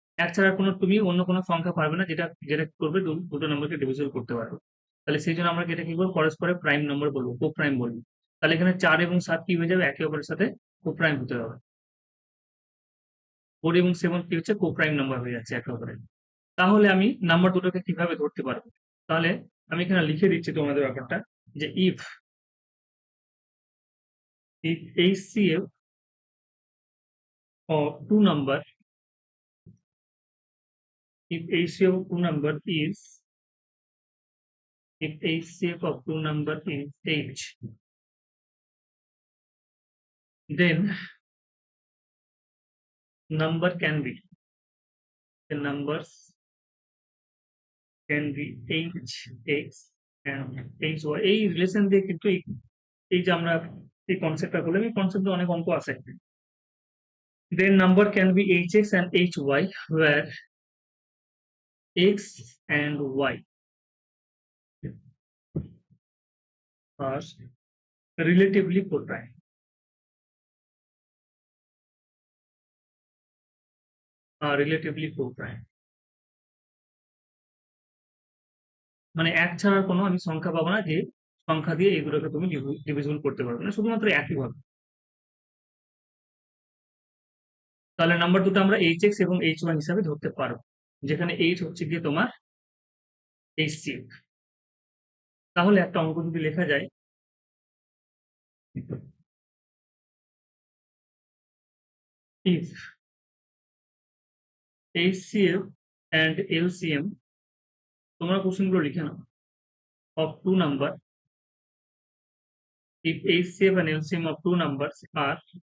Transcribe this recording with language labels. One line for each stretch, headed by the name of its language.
Bangla: 1 ছাড়া তুমি অন্য কোনো সংখ্যা পারবে না, যেটা যেটা কি করবে, দুটো নাম্বারকে ডিভিজিবল করতে পারবে। তাহলে সেই জন্য আমরা এটা কি করবো, পরস্পরের প্রাইম নাম্বার বলবো, কো-প্রাইম বলবো। তাহলে এখানে 4 এবং 7 কি হয়ে যাবে, একে অপরের সাথে কো-প্রাইম হতে হবে। 4 এবং 7 কি হচ্ছে, কো-প্রাইম নাম্বার হয়ে যাচ্ছে একে অপরের। তাহলে আমি নাম্বার দুটোকে কিভাবে ধরতে পারবো? তাহলে আমি এখানে লিখে দিচ্ছি তোমাদের ব্যাপারটা, যে
English: if HCF of two number, if HCF of two number is, if HCF of two number is H, then number can be, the numbers can be H, X and H, Y।
Bangla: এই relation দিয়ে কিন্তু এই যে আমরা এই কনসেপ্টটা বললাম, এই কনসেপ্টে অনেক অঙ্ক আছে।
English: Then number can be HX and HY, where X and Y are relatively co-prime.
Bangla: Relatively co-prime মানে 1 ছাড়া কোনো আমি সংখ্যা পাবো না, যে সংখ্যা দিয়ে এগুলোকে তুমি ডিভিজিবল করতে পারবে না, শুধুমাত্র একই হবে। তাহলে নাম্বার দুটো আমরা HX এবং HY হিসাবে ধরতে পারবো, যেখানে H হচ্ছে গিয়ে তোমার HCF। তাহলে একটা অঙ্ক যদি লেখা যায়,
English: if HCF and LCM,
Bangla: তোমরা কোশ্চেনগুলো লিখে নাও,
English: of two number, if HCF and LCM of two numbers are